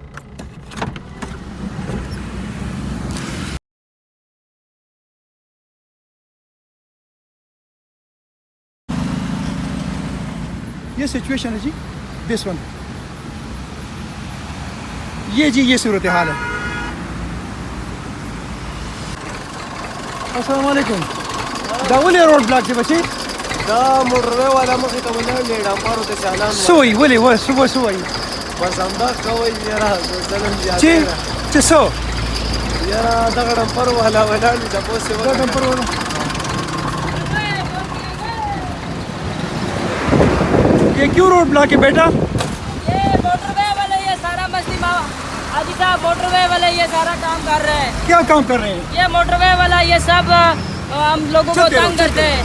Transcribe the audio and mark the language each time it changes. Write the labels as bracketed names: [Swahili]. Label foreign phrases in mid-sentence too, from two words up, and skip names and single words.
[Urdu] یہ سچویشن ہے جی، [English] this one. [Urdu] یہ جی یہ صورتحال ہے. [Arabic] السلام علیکم. [Pashto] داولي [English] road block [Pashto] دی بچی دا موټر وی والا مخې ته ولاړ ډمپرو ته چالان سوی ولې سوی بس همدا کوئ یاره ظلم زیات چې سو یاره دغه ډمپر والا ولاړ وي تپوس یې دا ډمپر والا. [Urdu] یہ کیوں [English] road block [Urdu] ہے بیٹا؟ یہ موٹر وے والے یہ سارا مسئلہ حاجی صاحب موٹر وے والے یہ سارا کام کر رہے ہیں. کیا کام کر رہے ہیں؟ یہ موٹر وے والا یہ سب ہم لوگوں کو تنگ کرتے ہیں.